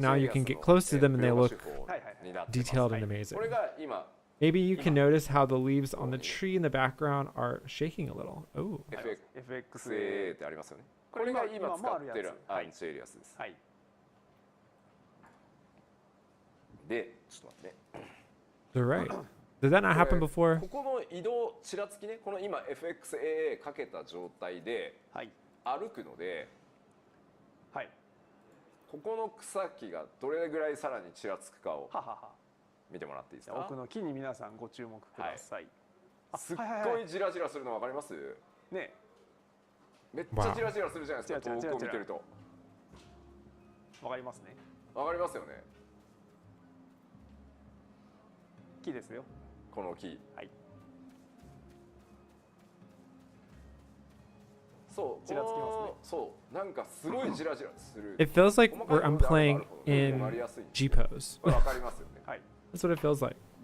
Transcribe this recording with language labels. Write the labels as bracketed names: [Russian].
[English] Now you can get close to them and they look detailed and amazing. Maybe you can notice how the leaves on the tree in the background are shaking a little. Oh. [Japanese] FFXIV ってありますよね。これが今使ってるアンチエリアスです。で、ちょっと待ってね。 [English] They're right. Did that not happen before? [Japanese] ここの移動ちらつきね、この今 FFXIV かけた状態で歩くので、ここの草木がどれぐらいさらにちらつくかを。見てもらっていいですか？奥の木に皆さんご注目ください。すっごいジラジラするの分かります？ね。めっちゃジラジラするじゃないですか。遠くを見てると。分かりますね。分かりますよね。木ですよ。この木。そう。ジラつきますね。そう。なんかすごいジラジラする。 [English] It feels like I'm playing in G pose. [Japanese] 分かりますよね。はい。 [English] That's what it feels like.